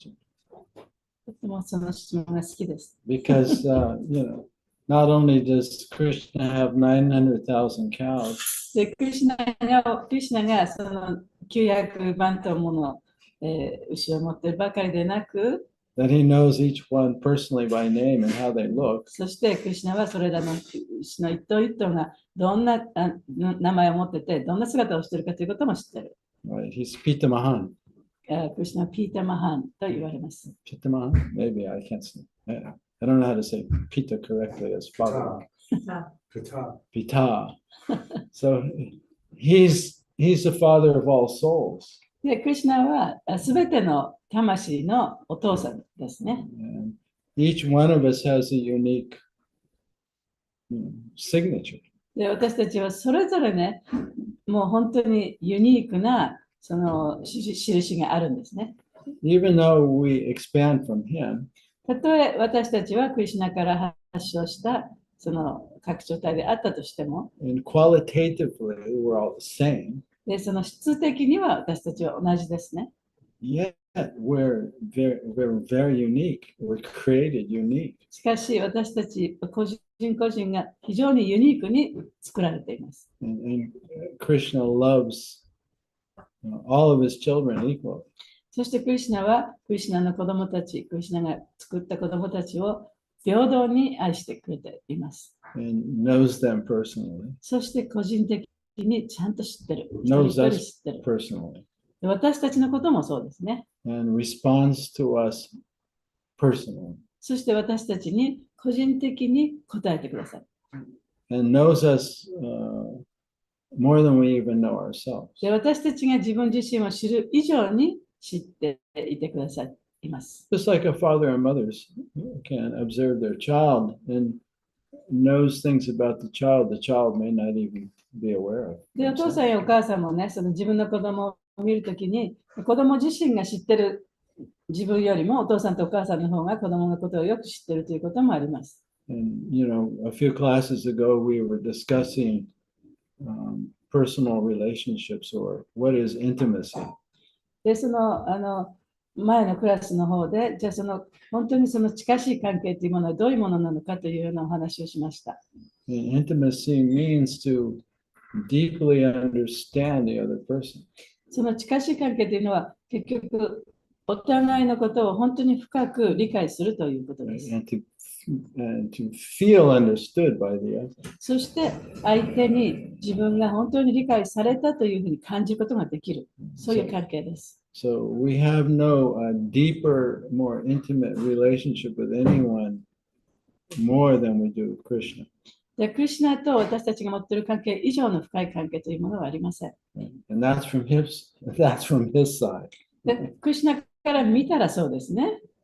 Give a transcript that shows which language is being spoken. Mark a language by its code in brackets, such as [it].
[ja] とてもその質問が好きです。 [en] because, not only does Krishna have 900,000 cows, [ja] でクリシュナがその900万頭もの、牛を持っているばかりでなく、 [en] that he knows each one personally by name and how they look. [ja] そしてクリシュナはそれらの牛の一頭一頭がどんな名前を持ってて、どんな姿をしているかということも知っている。 [en] Right? He's Pita Mahan. [ja] クリシュナはピータ・マハンと言われます。 [en] Pita Mahan? Maybe I can't say. I don't know how to say Pita correctly as father. Pita. Pita. So he's the father of all souls. [ja] でクリシュナはすべての魂のお父さんですね。 [en] And each one of us has a unique signature. [ja] で私たちはそれぞれね、もう本当にユニークなその印があるんですね。 [en] Even though we expand from him, [ja] たとえ私たちはクリシュナから発祥したその拡張体であったとしても、 [en] and qualitatively we're all the same, [ja] でその質的には私たちは同じですね。 [en] yet we're very unique. We're created unique. [ja] しかし私たち個人個人が非常にユニークに作られています。 [en] And Krishna loves all of his children equally. [ja] そしてクリシュナはクリシュナの子供たち、クリシュナが作った子供たちを平等に愛してくれています。 [en] And knows them personally. [ja] そして個人的にちゃんと知ってる。 [en] Knows [ja] 一人一人 [en] us [ja] 知ってる。 [en] personally. [ja] で私たちのこともそうですね。 [en] And responds to us personally. [ja] そして私たちに個人的に答えてください。 [en] and knows us more than we even know ourselves. [ja] で、私たちが自分自身を知る以上に知っていてくださいます。 [en] Just like a father and mother can observe their child and knows things about the child may not even be aware of. [ja] で、お父さんやお母さんもね、その自分の子供を見るときに、子供自身が知ってる自分よりもお父さんとお母さんの方が子供のことをよく知ってるということもあります。 [en] And, a few classes ago, we were discussing personal relationships or what is intimacy. [ja] で、前のクラスの方で、じゃあ本当にその近しい関係というものはどういうものなのかというようなお話をしました。 [en] And intimacy means to deeply understand the other person. [ja] その近しい関係というのは結局お互いのことを本当に深く理解するということです。 [en] And to feel understood by the other. [ja] そして相手に自分が本当に理解されたというふうに感じることができる。そういう関係です。 [en] So we have no deeper, more intimate relationship with anyone more than we do with Krishna. [ja] で、クリシュナと私たちが持っている関係以上の深い関係というものはありません。 [en] And that's from his side. [ja] で、クリシュナから見たらそうですね。